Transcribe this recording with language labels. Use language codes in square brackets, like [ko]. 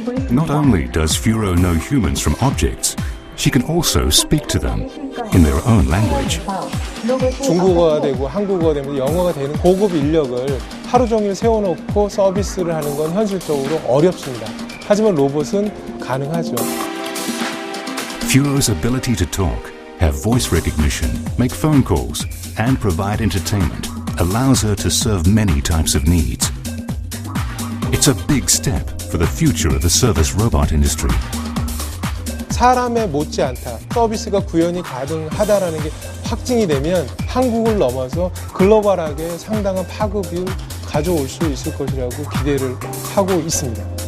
[en] Not only does Furo know humans from objects, she can also speak to them in their own language. [ko] 중국어가 되고 한국어가 되면 영어가 되는 고급 인력을 하루 종일 세워놓고 서비스를 하는 건 현실적으로 어렵습니다. 하지만 로봇은 가능하죠. [en] Furo's ability to talk, have voice recognition, make phone calls, and provide entertainment allows her to serve many types of needs. It's a big step for the future of the service robot industry. [ko] 사람에 못지않다 서비스가 구현이 가능하다라는 게 확증이 되면 한국을 넘어서 글로벌하게 상당한 파급을 가져올 수 있을 것이라고 기대를 하고 있습니다.